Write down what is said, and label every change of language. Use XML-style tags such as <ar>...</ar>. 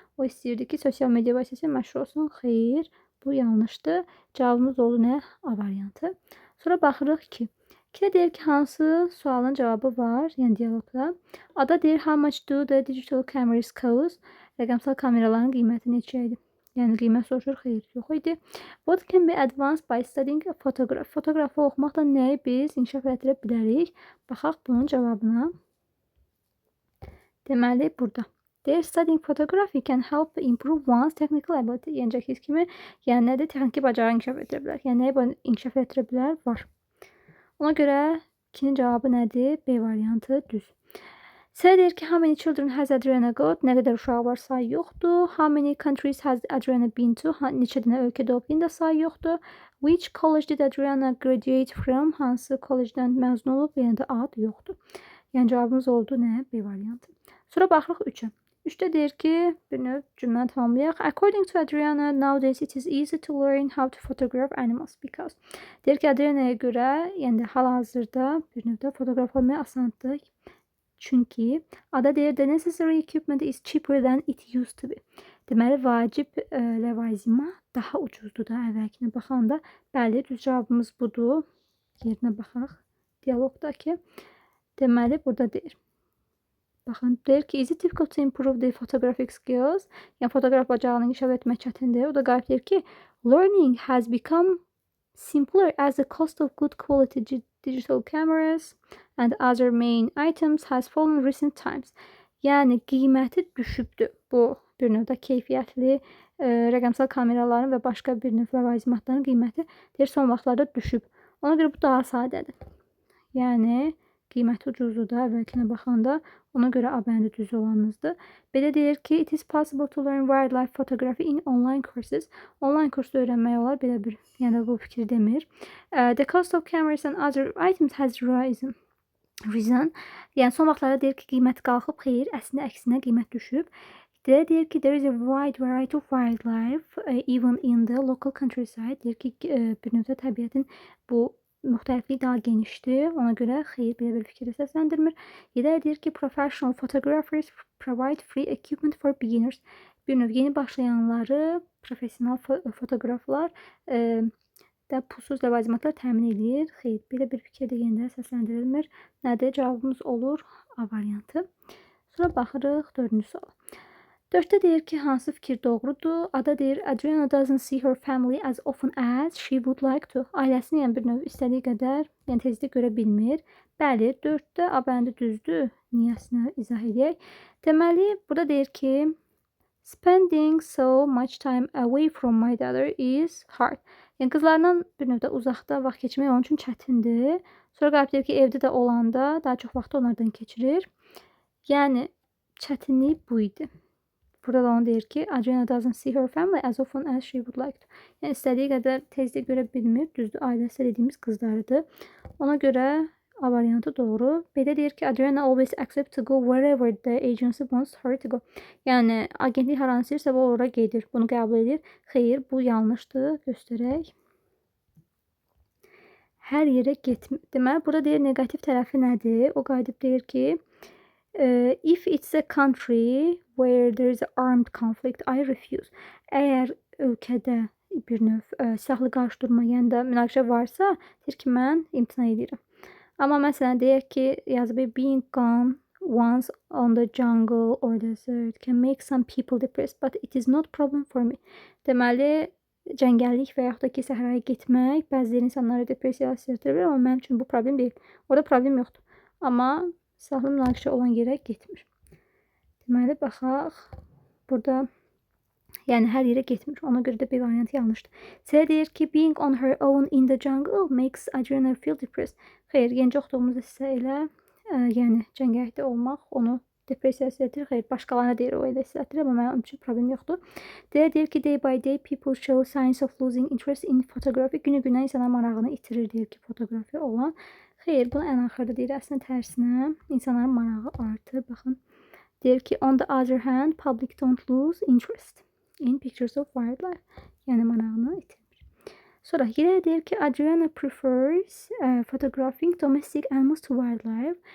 <az>O istəyirdi ki, sosial media vasitəsilə məşhur olsun. Xeyr, bu yanlışdır. Cavabımız oldu nə? A variantı. Sonra baxırıq ki, 2-də deyir ki, hansı sualın cavabı var, yəni dialoqda. A-da deyir,</az> <en>how much do the digital cameras cost?</en> <az>Rəqəmsal kameraların qiyməti neçə idi? Yəni, qiymət soruşur, xeyr, yox idi.</az> <en>What can be advanced by studying a photograph?</en> <az>Fotoqrafı oxumaqla nəyi biz inkişaf etdirə bilərik? Baxaq bunun cavabına. Deməli, burada. Deyir,</az> <en>studying photography can help improve one's technical ability.</en> <az>Yəni, çəkiz kimi, yəni nədir? Texniki bacarıq inkişaf etdirə bilər. Yəni, nəyi inkişaf etdirə bilər? Var. Ona görə 2-nin cavabı nədir? B variantı düz. C deyir ki,</az> <en>how many children has Adriana got?</en> <az>Nə qədər uşağı var? Say yoxdur.</az> <en>How many countries has Adriana been to?</en> <az>Neçə dənə ölkədə olub? Yine də say yoxdur.</az> <en>Which college did Adriana graduate from?</en> <az>Hansı kollecdən məzun olub? Yəni də ad yoxdur. Yəni, cavabımız oldu nə? B variantı. Sonra baxırıq 3-ə. 3-də deyir ki, bir növ cümləni tamamlayaq.</az> <en>According to Adriana, nowadays it is easy to learn how to photograph animals because.</en> <az>Deyir ki, Adriana'ya görə, yəni hal-hazırda bir növdə fotoqraf olmaya asandır. Çünki ada deyir,</az> <en>the necessary equipment is cheaper than it used to be.</en> <az>Deməli, vacib ləvazimat daha ucuzdur da əvvəlkinə baxanda. Bəli, düz cavabımız budur. yerinə baxaq. Dialoqdakı. Deməli, burada deyir. Baxın, deyir ki,</az> <en>is it difficult to improve the photographic skills?</en> <az>Yəni, fotoqraf bacarığını inkişaf etmək çətindir. O da qayıb deyir ki,</az> <en>learning has become simpler as the cost of good quality digital cameras and other main items has fallen in recent times.</en> <az>Yəni, qiyməti düşübdür. Bu, bir növdə keyfiyyətli rəqəmsal kameraların və başqa bir növ ləvazimatların qiyməti deyir, son vaxtlarda düşüb. Ona görə bu daha sadədir. Yəni, qiyməti ucuzdur da, əvvəlkinə baxanda. Ona görə A bəndi düz olanınızdır. Belə deyir ki,</az> <en>it is possible to learn wildlife photography in online courses.</en> <az>Online kursda öyrənmək olar, belə bir, yəni bu fikir demir.</az> <en>The cost of cameras and other items has risen.</en> <az>Yəni, son vaxtlarda deyir ki, qiymət qalxıb, xeyr, əslində əksinə qiymət düşüb. Deyir ki,</az> <en>there is a wide variety of wildlife even in the local countryside.</en> <az>Deyir ki, bir növdə təbiətin bu müxtəlifliyi daha genişdir. Ona görə xeyr, belə bir fikir səsləndirmir. Deyir ki,</az> <en>professional photographers provide free equipment for beginners.</en> <az>Bir növ yeni başlayanları professional fotoqraflar da pulsuz ləvazimatlar təmin edir. Xeyr, belə bir fikir də yenidən səsləndirilmir. Nədir? Cavabımız olur A variantı. Sonra baxırıq 4-cü suala. 4-də deyir ki, hansı fikir doğrudur? Ada deyir,</az> <en>Adriana doesn't see her family as often as she would like to.</en> <az>Ailəsini yəni bir növ istədiyi qədər, yəni tezlik görə bilmir. Bəli, 4-də A bəndi düzdür. Niyəsinə izah edək. Deməli, burada deyir ki,</az> <en>spending so much time away from my daughter is hard.</en> <az>Yəni qızlarından bir növdə uzaqda vaxt keçirmək onun üçün çətindir. Sonra qalib deyir ki, evdə də olanda daha çox vaxtı onlardan keçirir. Yəni çətinlik bu idi. Burada da onu deyir ki,</az> <en>Adriana doesn't see her family as often as she would like to.</en> <az>Yəni istədiyi qədər tezlik görə bilmir. Düzdür, ailəsi dediyimiz qızlarıdır. Ona görə A variantı doğru. B-də deyir ki,</az> <en>Adriana always accepts to go wherever the agency wants her to go.</en> <az>Yəni agentlik haranı istəyirsə o ora gedir. Bunu qəbul edir. Xeyr, bu yanlışdır. Göstərək. Hər yerə getmir. Deməli, burada deyir negativ tərəfi nədir? O qayıdıb deyir ki,</az> <en>if it's a country where there is an armed conflict, I refuse.</en> <az>Əgər ölkədə bir növ silahlı qarşıdurma, yəni də münaqişə varsa, deyir ki, mən imtina edirəm. Amma məsələn, deyək ki, yazıb</az> <en>being gone once on the jungle or desert can make some people depressed, but it is not problem for me.</en> <az>Deməli, cəngəllik və yaxud da ki, səhraya getmək bəzi insanlara depressiya hissetdirir, amma mənim üçün bu problem deyil. Orada problem yoxdur. Amma silahlı münaqişə olan yerə getmir. Deməli, baxaq. Burada yəni hər yerə getmir. Ona görə də B variantı yanlışdır. C deyir ki,</az> <en>being on her own in the jungle makes Adriana feel depressed.</en> <az>Xeyr, yenicə oxuduğumuz hissə ilə yəni cəngəllikdə olmaq onu depressiya hissetdirir. Xeyr, başqalarına deyir o elə hissetdirir, amma mənim üçün problem yoxdur. D deyir ki,</az> <en>day by day people show signs of losing interest in photography.</en> <az>Günü-günə insanlar marağını itirir deyir ki, fotoqrafiya olan. Xeyr, bunu ən axırda deyir, əslində tərsinə insanların marağı artır. Baxın, deyir ki,</az> <en>on the other hand, public don't lose interest in pictures of wildlife.</en> <az>Yəni marağını itirmir. Sonra yenə deyir ki,</az> <en>Adriana prefers photographing domestic animals to wildlife.</en>